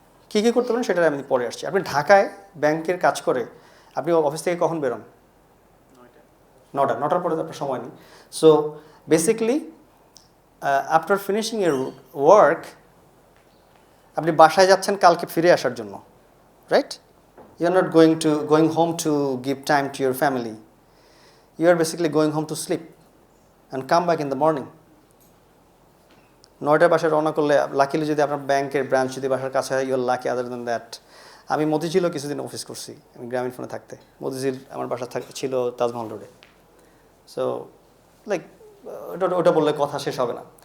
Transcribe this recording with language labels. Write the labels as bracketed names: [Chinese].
[Bangla] কী কী করতে পারেন সেটা আমি পরে আসছি। আপনি ঢাকায় ব্যাংকের কাজ করে আপনি অফিস থেকে কখন বেরোন? 9টার পরে আপনার সময় নেই। [English] so basically after finishing [Bangla] এর ওয়ার্ক আপনি বাসায় যাচ্ছেন কালকে ফিরে আসার জন্য, right? [English] You are not going home to give time to your family. You are basically going home to sleep and come back in the morning. [Bangla] 9টার বাসায় রওনা করলে, লাকিলি যদি আপনার ব্যাংকের ব্রাঞ্চ যদি বাসার কাছে হয়, your lucky. Other than that আমি মতিঝিলও কিছুদিন অফিস করছি, আমি গ্রামীণ ফোনে থাকতে। মতিঝিল আমার বাসা ছিল তাজমহল রোডে। সো লাইক ওটা বললে কথা শেষ হবে না।